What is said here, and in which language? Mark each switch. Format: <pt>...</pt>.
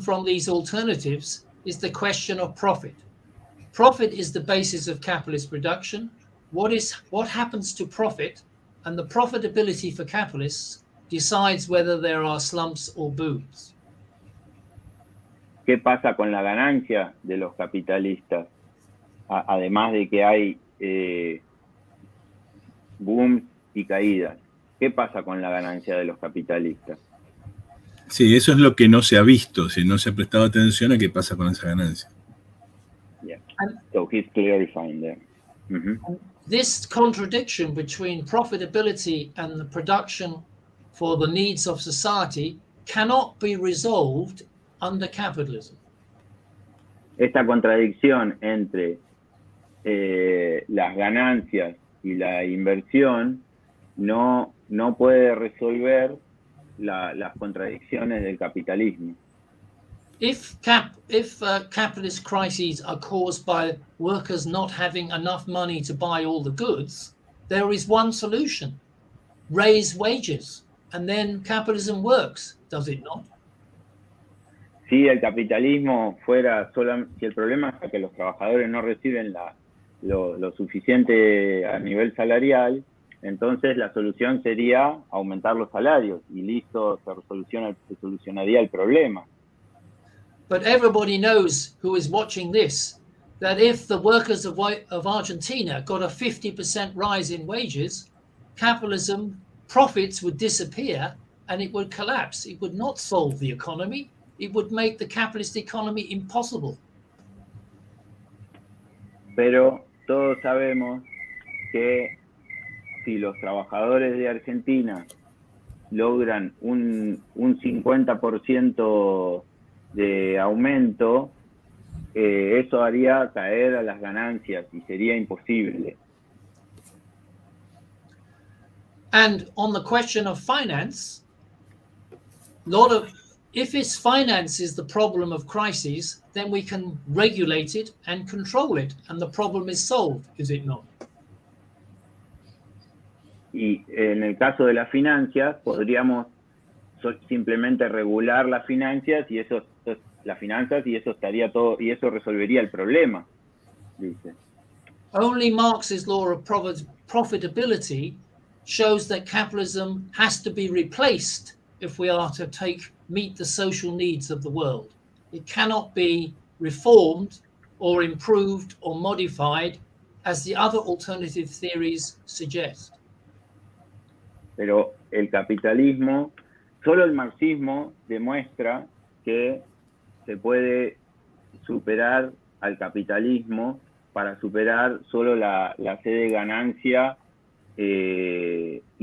<en>from these alternatives is the question of profit. Profit is the basis of capitalist production. What happens to profit, and the profitability for capitalists decides whether there are slumps or booms.</en> <es>¿Qué pasa con la ganancia de los capitalistas? Además de que hay booms y caídas. ¿Qué pasa con la ganancia de los capitalistas? Sí, eso es lo que no se ha visto, si no se ha prestado atención a qué pasa con esa ganancia.</es> <en>Yeah. So he's clarifying there. Mm-hmm. This contradiction between profitability and the production for the needs of society cannot be resolved under capitalism.</en> <es>Esta contradicción entre las ganancias y la inversión no puede resolver las contradicciones del capitalismo.</es> <en>If capitalist crises are caused by workers not having enough money to buy all the goods, there is one solution: raise wages, and then capitalism works, does it not?</en> <es>Si el capitalismo fuera si el problema es que los trabajadores no reciben lo suficiente a nivel salarial, entonces la solución sería aumentar los salarios y listo, se solucionaría el problema.</es> <en>But everybody knows who is watching this that if the workers of Argentina got a 50% rise in wages, capitalism profits would disappear and it would collapse. It would not solve the economy. It would make the capitalist economy impossible.</en> <es>Pero todos sabemos que si los trabajadores de Argentina logran un 50% de aumento, eso haría caer a las ganancias y sería imposible.</es> <en>And on the question of finance, if it's finance is the problem of crises, then we can regulate it and control it, and the problem is solved, is it not?</en> <es>Y en el caso de las finanzas, podríamos simplemente regular las finanzas y eso estaría todo, y eso resolvería el problema, dice.</es> <en>Only Marx's law of profitability shows that capitalism has to be replaced if we are to meet the social needs of the world. It cannot be reformed or improved or modified as the other alternative theories suggest.</en> <es>Pero el capitalismo, solo el marxismo demuestra que se puede superar al capitalismo para superar solo la sed de ganancia y</es>